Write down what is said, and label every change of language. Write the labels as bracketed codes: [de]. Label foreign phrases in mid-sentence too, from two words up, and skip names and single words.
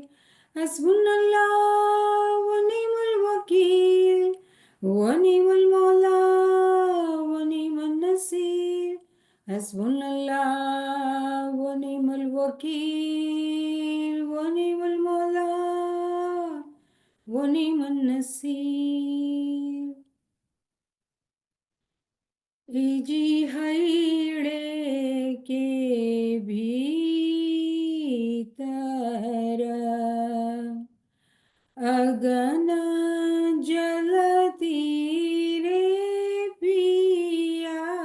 [ar] حسبنا الله ونعم الوكيل ونعم المولى ونعم النصير. حسبنا الله ونعم الوكيل ونعم المولى ونعم النصير. [hi] जी हईड़े के भीतर अगन जलती रे पिया।